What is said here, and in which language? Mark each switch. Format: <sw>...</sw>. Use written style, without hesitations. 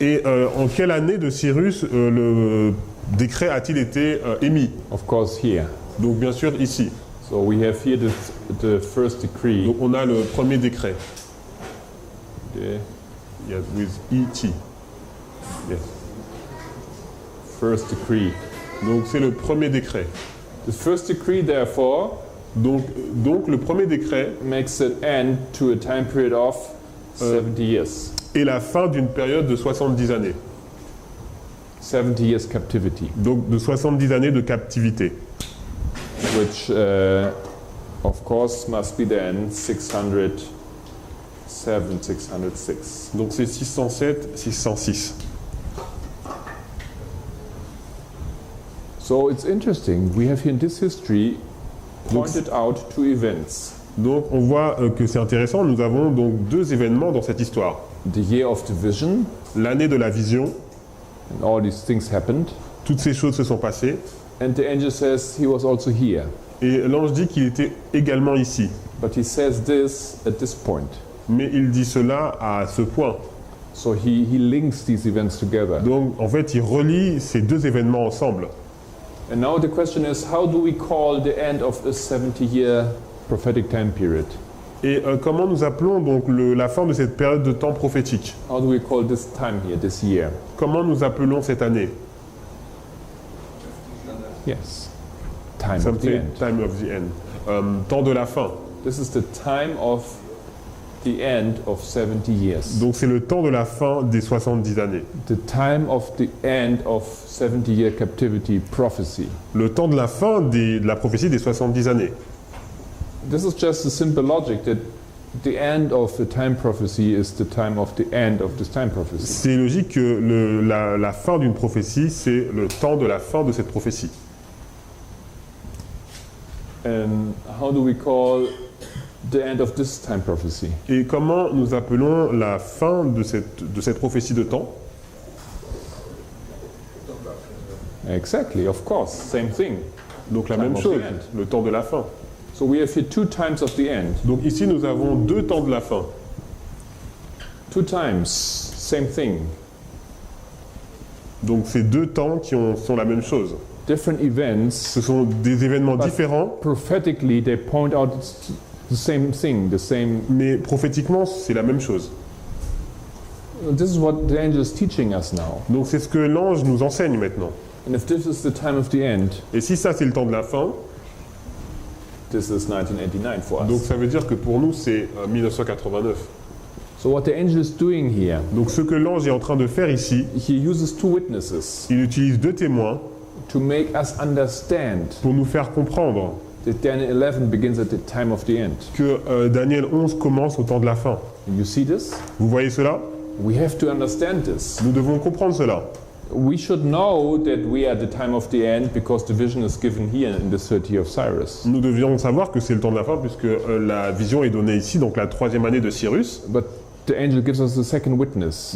<fr>Et en quelle année de Cyrus le décret a-t-il été émis?</fr> <en>Of course here.</en> <fr>Donc bien sûr ici.</fr> <en>So we have here the first decree.</en> <fr>Donc on a le premier décret.</fr> <en>The Yes, with E.T. Yes. first decree.</en> <fr>Donc c'est le premier décret.</fr> <en>The first decree, therefore,</en> <fr>Donc le premier décret</fr> <en>makes an end to a time period of 70 years.</en> <fr>est la fin d'une période de 70 années.</fr> <en>70 years captivity,</en> <fr>Donc de 70 années de captivité.</fr> <en>which of course, must be then 607, 606.</en> <fr>Donc c'est 607, 606.</fr> <en>So it's interesting. We have here in this history pointed out two events.</en> <fr>Donc on voit que c'est intéressant, nous avons donc deux événements dans cette histoire.</fr> <en>The year of the vision,</en> <fr>L'année de la vision,</fr> <en>and all these things happened.</en> <fr>toutes ces choses se sont passées,</fr> <en>And the angel says he was also here.</en> <fr>et l'ange dit qu'il était également ici.</fr> <en>But he says this at this point.</en> <fr>Mais il dit cela à ce point.</fr> <en>So he links these events together.</en> <fr>Donc en fait, il relie ces deux événements ensemble.</fr> <en>And now the question is, how do we call the end of a 70-year prophetic time period?</en> <fr>Et comment nous appelons donc la fin de cette période de temps prophétique?</fr> <en>How do we call this time here, this year?</en> <fr>Comment nous appelons cette année?</fr> <en>Yes. Time of the Something, end. time of the end.</en> <fr>Temps de la fin.</fr> <en>This is the time of the end of 70 years.</en> <fr>Donc c'est le temps de la fin des 70 années.</fr> <en>The time of the end of 70-year captivity prophecy.</en> <fr>Le temps de la fin de la prophétie des 70 années.</fr> <en>This is just a simple logic that the end of the time prophecy is the time of the end of this time prophecy.</en> <fr>C'est logique que la fin d'une prophétie, c'est le temps de la fin de cette prophétie.</fr> <en>And how do we call the end of this time prophecy?</en> <fr>Et comment nous appelons la fin de cette prophétie de temps?</fr> <en>Exactly, of course, same thing.</en> <fr>Donc la</fr> <en>Time</en> <fr>même</fr> <en>of</en> <fr>chose,</fr> <en>the end.</en> <fr>le temps de la fin.</fr> <en>So we have here two times of the end.</en> <fr>Donc ici nous avons deux temps de la fin.</fr> <en>Two times, same thing.</en> <fr>Donc c'est deux temps qui sont la même chose.</fr> <en>Different events.</en> <fr>Ce sont des événements</fr> <en>But</en> <fr>différents,</fr> <en>prophetically, they point out the same thing, the same.</en> <fr>mais prophétiquement c'est la même chose.</fr> <en>This is what the angel is teaching us now.</en> <fr>Donc c'est ce que l'ange nous enseigne maintenant.</fr> <en>And if this is the time of the end,</en> <fr>Et si ça c'est le temps de la fin,</fr> <en>this is 1989 for us.</en> <fr>donc ça veut dire que pour nous c'est 1989.</fr> <en>So what the angel is doing here,</en> <fr>Donc ce que l'ange est en train de faire ici,</fr> <en>he uses two witnesses</en> <fr>il utilise deux témoins</fr> <en>to make us understand</en> <fr>pour nous faire comprendre</fr> <en>that Daniel 11 begins at the time of the end.</en> <fr>que Daniel 11 commence au temps de la fin.</fr> <en>You see this?</en> <fr>Vous voyez cela?</fr> <en>We have to understand this.</en> <fr>Nous devons comprendre cela.</fr> <en>We should know that we are at the time of the end because the vision is given here in the 30 of Cyrus.</en> <fr>Nous devions savoir que c'est le temps de la fin puisque la vision est donnée ici, donc la troisième année de Cyrus.</fr> <en>But the angel gives us a second witness.</en>